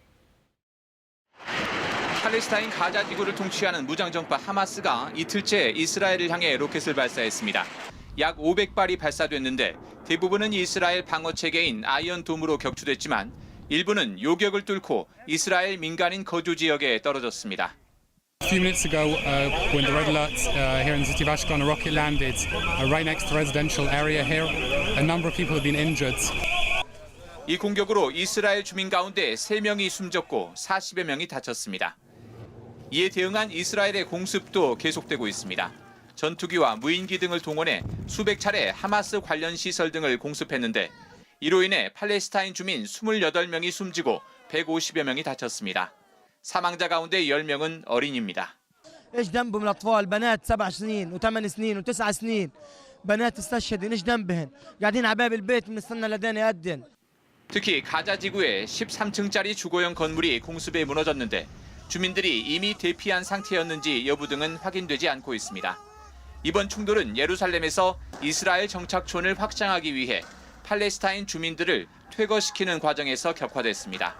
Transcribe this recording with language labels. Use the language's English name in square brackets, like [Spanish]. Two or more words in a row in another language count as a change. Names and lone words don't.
[Korean] 팔레스타인 가자 지구를 통치하는 무장정파 하마스가 이틀째 이스라엘을 향해 로켓을 발사했습니다. 약 500발이 발사됐는데 대부분은 이스라엘 방어체계인 아이언돔으로 격추됐지만 일부는 요격을 뚫고 이스라엘 민간인 거주 지역에 떨어졌습니다. [English] A few minutes ago, when the red alert here in the city of Ashkelon, a rocket landed right next to the residential area here. A number of people have been injured. [Korean] 이 공격으로 이스라엘 주민 가운데 3명이 숨졌고 40여 명이 다쳤습니다. 이에 대응한 이스라엘의 공습도 계속되고 있습니다. 전투기와 무인기 등을 동원해 수백 차례 하마스 관련 시설 등을 공습했는데 이로 인해 팔레스타인 주민 28명이 숨지고 150여 명이 다쳤습니다. 사망자 가운데 10명은 어린이입니다. [Arabic] ايش ذنبهم الاطفال بنات 7 سنين و8 سنين و9 سنين بنات استشهدوا ايش ذنبهن قاعدين على باب البيت بنستنى لدين يأذن. [Korean] 특히 가자 지구에 13층짜리 주거용 건물이 공습에 무너졌는데 주민들이 이미 대피한 상태였는지 여부 등은 확인되지 않고 있습니다. 이번 충돌은 예루살렘에서 이스라엘 정착촌을 확장하기 위해 팔레스타인 주민들을 퇴거시키는 과정에서 격화됐습니다.